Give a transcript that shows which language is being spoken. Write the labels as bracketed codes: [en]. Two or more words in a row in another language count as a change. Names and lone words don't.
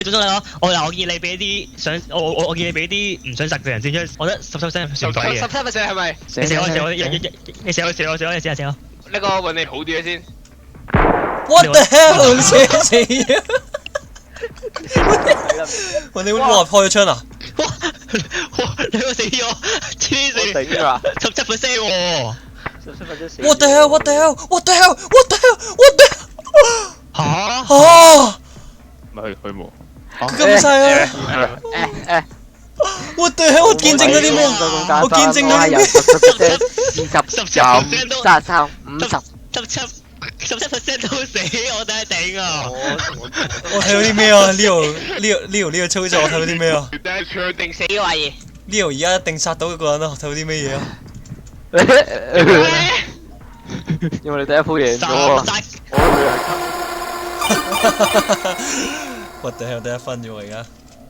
[yue] 總之我建議你俾啲想我建議你俾啲唔想實嘅人先，因為我覺得17%算抵嘅。 17%係咪？你寫我，你寫我，寫我。呢個運氣好啲嘅先。 [en] What the hell？ [yue] 寫嘢。喂，你話開咗槍啊？哇！你個死咗，黐線頂啊！17% 喎。 [en] What the hell？What the hell？What the hell？What the hell？What the hell？ [yue] 嚇！啊！咪去冇。佢咁細啊 ！ [en] What the hell？ [yue] 我見證咗啲咩？我見證咗啲咩 20、40、33、50。 17% 都死，我真係頂啊！我睇到啲咩啊？Leo 呢個操作我睇到啲咩啊長定死嘅話嘢。？Leo 而家一定殺到一個人啦！睇到啲咩嘢啊？因為你第一鋪贏咗啊！ [en] What the hell？ [yue] 得1分啫喎而家。